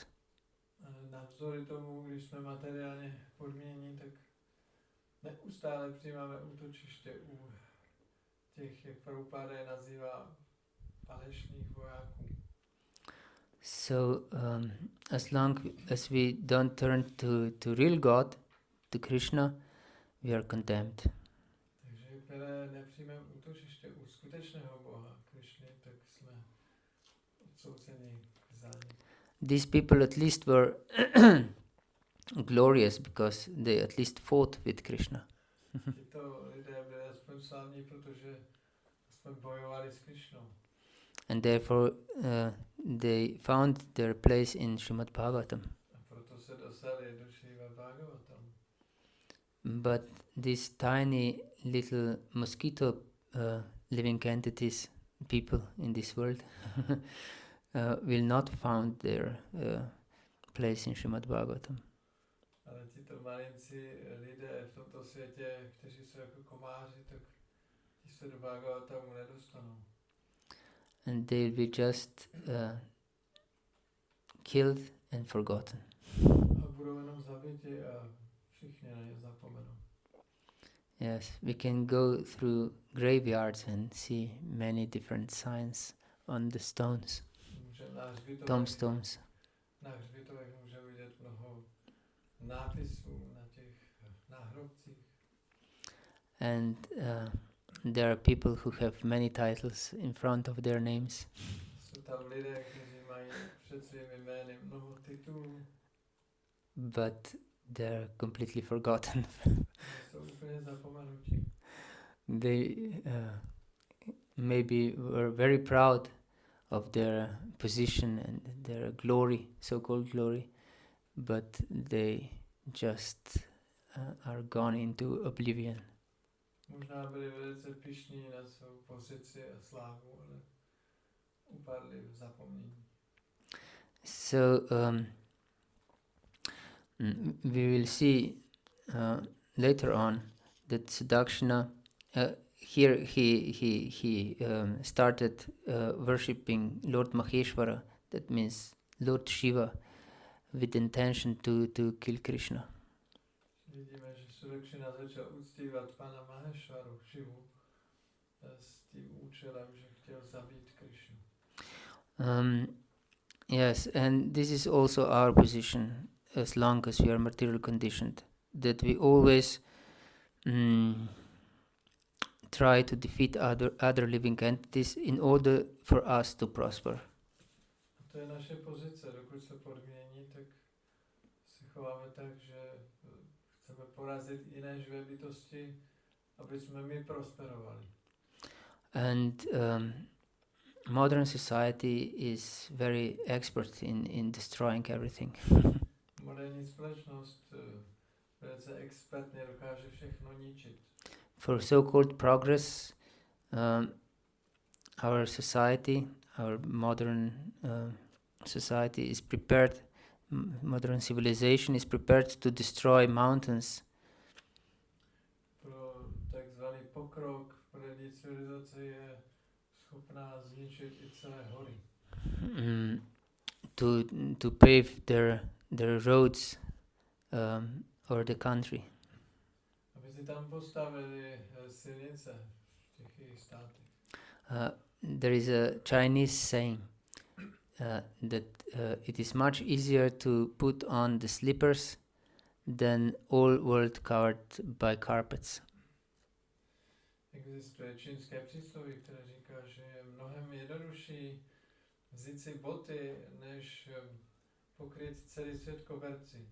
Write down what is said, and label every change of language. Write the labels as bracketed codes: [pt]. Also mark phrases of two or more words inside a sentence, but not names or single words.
[cs] Navzdory tomu, když jsme materiálně podmíněni, tak neustále přijímáme útočiště u těch, jak Prabhupada je nazývá, falešných vojáků. [en] So, as long as we don't turn to real God, to Krishna, we are condemned. [cs] Takže jakmile nepřijmeme útočiště u skutečného Boha, Krishny, tak jsme odsouzeni k zániku. [en] These people at least were glorious because they at least fought with Krishna. [cs] Tyto lidé byli aspoň slavní, protože aspoň bojovali s Krishnou. [en] And therefore they found their place in Srimad Bhagavatam. [cs] A proto se dostali do Srimad Bhagavatam. [en] But these tiny little mosquito living entities, people in this world, will not find their place in Srimad Bhagavatam. [cs] Ale tito malinci lidé v tomto světě, kteří jsou jako komáři, tak ti se do Bhagavatamu nedostanou. [en] And they'll be just killed and forgotten. [cs] A budou jenom zabiti a všichni na ně zapomenou. [en] Yes, we can go through graveyards and see many different signs on the stones, tombstones. [cs] Na hřbitovech můžeme vidět mnoho nápisů na těch náhrobcích. [en] And there are people who have many titles in front of their names. [cs] Jsou tam lidé, kteří mají před svými jmény mnoho titulů. [en] But they're completely forgotten. [cs] Jsou úplně zapomenutí. [en] They maybe were very proud of their position and their glory, so-called glory, but they just are gone into oblivion. [cs] Možná byli velice pyšní na svou pozici a slávu, ale upadli v zapomnění. [en] So we will see later on that Sudakshina, here he started worshipping Lord Maheshwara that means Lord Shiva, with intention to kill Krishna. [cs] Vidíme, že Sudakshina začal uctívat pana Maheshvaru, Shivu, s tím účelem, že chtěl zabít Krishnu. [en] Yes, and this is also our position as long as we are material conditioned, that we always try to defeat other living entities in order for us to prosper. [cs] A to je naše pozice, dokud se podmění, tak se chováme tak, že chceme porazit jiné živé bytosti, aby jsme my prosperovali. [en] And modern society is very expert in destroying everything. [cs] Moderní společnost velice expertně dokáže všechno ničit. [en] For so-called progress, our society, our modern society is prepared, modern civilization is prepared to destroy mountains. [cs] Pro takzvaný pokrok, moderní civilizace je schopná zničit i celé hory. [en] To pave their roads or the country. [cs] Aby si tam postavili silnice v těch jejich státech. [en] There is a Chinese saying that it is much easier to put on the slippers than all world covered by carpets. [cs] Existuje čínské přísloví, které říká, že je mnohem jednodušší vzít si boty, než pokryt celý svět koberci.